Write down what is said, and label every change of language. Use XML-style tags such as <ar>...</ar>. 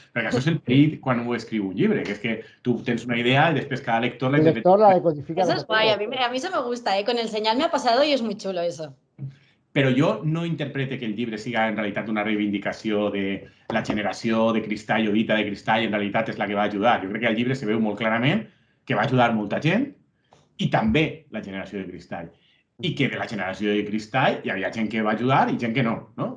<ca>Perquè això és el perill quan ho escriu un llibre, que és que tu tens una idea i després cada lector la El interpreta. lector la decodifica.</ca> <es>Eso es guay, a mí eso me gusta, ¿eh? Con el señal me ha pasado y es muy chulo eso.</es> <ca>Però jo no interprete que el llibre siga en realitat una reivindicació de la generació de Cristall o dita de Cristall, en realitat és la que va ajudar. Jo crec que al llibre se veu molt clarament que va ajudar molta gent i també la generació de Cristall. I que de la generació de Cristall hi havia gent que va ajudar i gent que no, no?</ca>